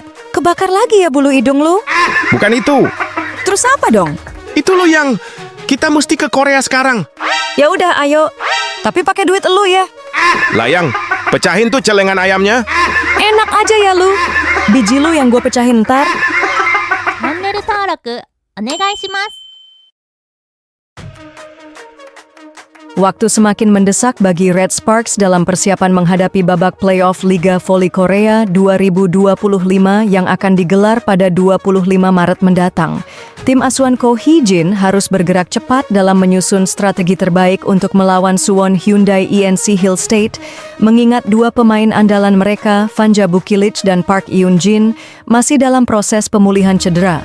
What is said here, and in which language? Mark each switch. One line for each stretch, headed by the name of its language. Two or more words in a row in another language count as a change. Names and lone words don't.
Indonesian: Kebakar lagi ya bulu hidung lu? Bukan itu. Terus apa dong? Itu lo yang... Kita mesti ke Korea sekarang. Ya udah, ayo. Tapi pakai duit lu ya. Layang, pecahin tuh celengan ayamnya. Enak aja ya lu. Biji lu yang gue pecahin ntar.
Japanese: チャンネル登録お願いします。
Indonesian: Waktu semakin mendesak bagi Red Sparks dalam persiapan menghadapi babak playoff Liga Voli Korea 2025 yang akan digelar pada 25 Maret mendatang. Tim asuhan Ko Hee-jin harus bergerak cepat dalam menyusun strategi terbaik untuk melawan Suwon Hyundai ENC Hill State, mengingat dua pemain andalan mereka, Vanja Bukilic dan Park Eun-jin, masih dalam proses pemulihan cedera.